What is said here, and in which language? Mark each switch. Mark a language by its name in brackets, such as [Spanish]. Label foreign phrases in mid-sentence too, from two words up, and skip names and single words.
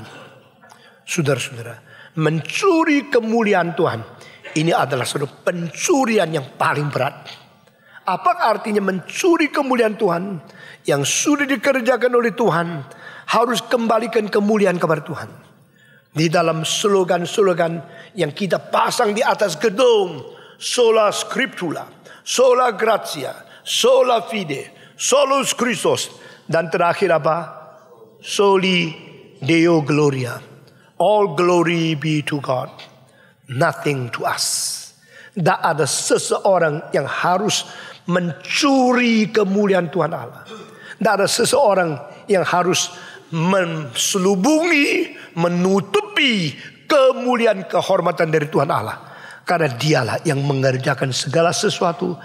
[Indonesian] Saudara-saudara, mencuri kemuliaan Tuhan, ini adalah suatu pencurian yang paling berat. Apa artinya mencuri kemuliaan Tuhan? Yang sudah dikerjakan oleh Tuhan, harus kembalikan kemuliaan kepada Tuhan. Di dalam slogan-slogan yang kita pasang di atas gedung, [Latin] sola scriptura, sola gratia, sola fide, solus Christus, [Indonesian] dan terakhir apa? [Latin] Soli Deo Gloria. [English] All glory be to God, nothing to us. [Indonesian] Tidak ada seseorang yang harus mencuri kemuliaan Tuhan Allah. Tidak ada seseorang yang harus menselubungi, menutupi kemuliaan kehormatan dari Tuhan Allah. Karena dialah yang mengerjakan segala sesuatu.